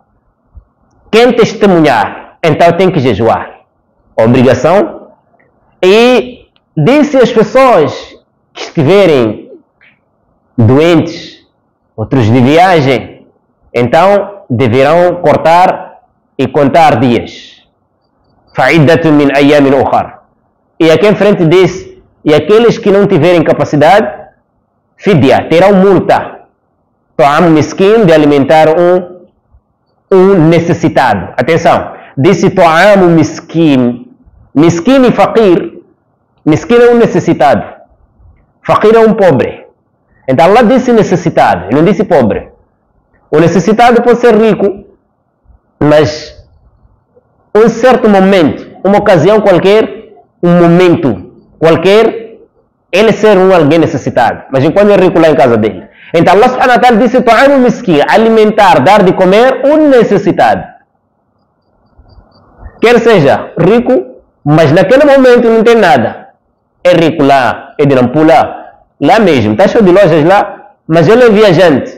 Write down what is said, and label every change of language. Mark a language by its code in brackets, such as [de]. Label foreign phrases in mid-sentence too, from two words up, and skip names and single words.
[pt] Quem testemunhar, então tem que jejuar. Obrigação. E disse às pessoas que estiverem doentes, outros de viagem, então deverão cortar e contar dias. [ar] فَعِدَّةٌ مِنْ أَيَّامٍ أُخَرَ. [pt] E aqui em frente diz, e aqueles que não tiverem capacidade, fidya, terão multa. [ar] طعام مسكين, [pt] de alimentar um necessitado. Atenção, disse [ar] طعام مسكين. [pt] Miskin e faqir. Miskin é um necessitado. Faqir é um pobre. Então Allah disse necessitado, ele não disse pobre. O necessitado pode ser rico, mas um certo momento, uma ocasião qualquer, um momento qualquer, ele ser alguém necessitado. Mas enquanto é rico lá em casa dele. Então Allah [ar] سبحانه وتعالى [pt] disse [ar] طعام مسكين, [pt] alimentar, dar de comer um necessitado. Quer seja rico, mas naquele momento não tem nada. É rico lá, é de Nampula, lá mesmo, está cheio de lojas lá, mas ele é viajante.